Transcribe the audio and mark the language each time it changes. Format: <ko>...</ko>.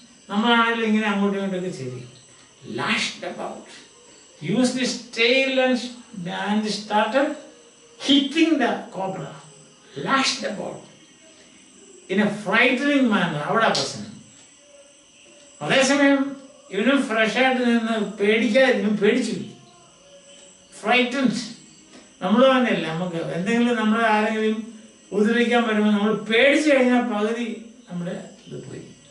<ml>നമ്മളാണെങ്കിലും ഇങ്ങനെ അങ്ങോട്ടും ഇങ്ങോട്ടൊക്കെ ചെയ്യും.</ml> <en>Lashed about, used his tail and started hitting the cobra. Lashed about in a frightening manner.</en> <ml>അവിടെ പ്രശ്നം. അതേസമയം ഇവനും ഫ്രഷായിട്ട് നിന്ന് പേടിക്കാതിരിക്കും. പേടിച്ചു, ഫ്രൈറ്റൻഡ്. നമ്മൾ തന്നെയല്ല, നമുക്ക് എന്തെങ്കിലും നമ്മളെ ആരെങ്കിലും ഉപദ്രവിക്കാൻ വരുമ്പോൾ നമ്മൾ പേടിച്ചു കഴിഞ്ഞാൽ പകുതി നമ്മുടെ ഇത് പോയി.</ml>